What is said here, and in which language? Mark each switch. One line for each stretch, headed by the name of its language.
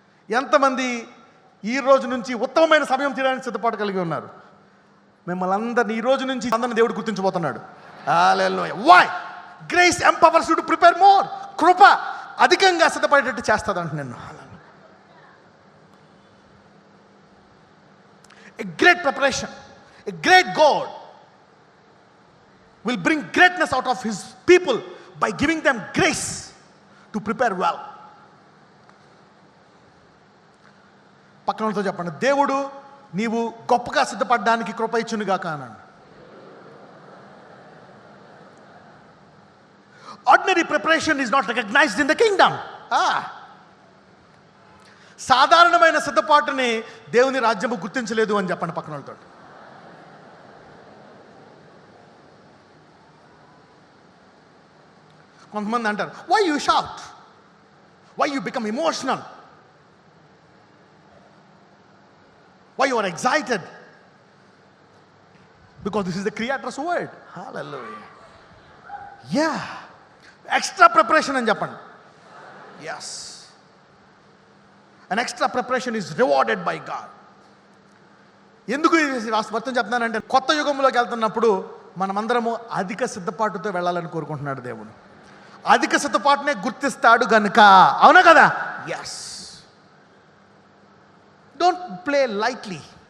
Telugu: ఎంతమంది ఈ రోజు నుంచి ఉత్తమమైన సమయం తీయడానికి సిద్ధపాటు కలిగి ఉన్నారు? మిమ్మల్ని అందరినీ ఈ రోజు నుంచి అందరిని దేవుడు గుర్తించబోతున్నాడు. హల్లెలూయా. Why?
English: Grace empowers you to prepare more.
Telugu: కృప అధికంగా సిద్ధపడేటట్టు చేస్తాదంట నేను.
English: A great preparation, a great God will bring greatness out of his people by giving them grace to prepare well.
Telugu: పక్కనతో చెప్పండి, దేవుడు నీవు గొప్పగా సిద్ధపడడానికి కృప ఇచ్చునుగాక అనండి.
English: Ordinary preparation is not recognized in the kingdom.
Telugu: సాధారణమైన సిద్ధపాటుని దేవుని రాజ్యము గుర్తించలేదు అని చెప్పండి పక్కన వాళ్ళతో. కొంతమంది అంటారు,
English: Why you shout, why you become emotional, why you are excited? Because this is the creator's word. Hallelujah. Yeah. Extra preparation
Telugu: అని చెప్పండి.
English: Yes. An extra preparation is rewarded by God.
Telugu: ఎందుకు వర్తం చెప్తున్నానంటే కొత్త యుగంలోకి వెళ్తున్నప్పుడు మనమందరము అధిక సిద్ధపాటుతో వెళ్ళాలని కోరుకుంటున్నాడు దేవుడు. అధిక సిద్ధపాటునే గుర్తిస్తాడు గనుక. అవునా కదా? ఎస్.
English: Don't play lightly.